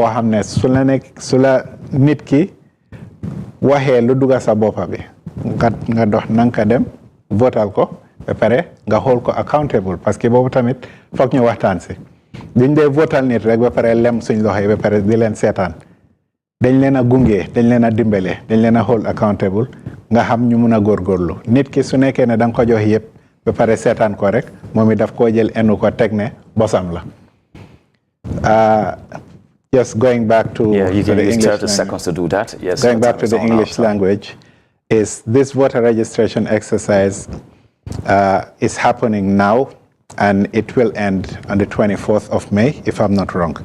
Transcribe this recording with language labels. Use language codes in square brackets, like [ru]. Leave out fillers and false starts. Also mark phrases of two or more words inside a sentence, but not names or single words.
[wo] xam ne su la nit ki waxee lu dugga sa boppa bi nga dox nanga dem votal ko ba pare nga xool ko accountable [fr] parce que [wo] boobu tamit foog ñu waxtaan si duñ dee votal nit rek ba pare lem suñ loxo yi ba pare di leen seetaan dañ leen a gunge dañ leen a dimbale dañ leen a [en] hold accountable [wo] nga xam ñu mun a góorgóorlu nit ki su nekkee ne da nga ko jox yëpp ba pare seetaan ko rek moom it daf koo jël enu ko teg ne bosam la. [en] Just going back to you can the use English 30 seconds to do that. Yes. Going back to the English language, is this voter registration exercise is happening now, and it will end on the 24th of May, if I'm not wrong.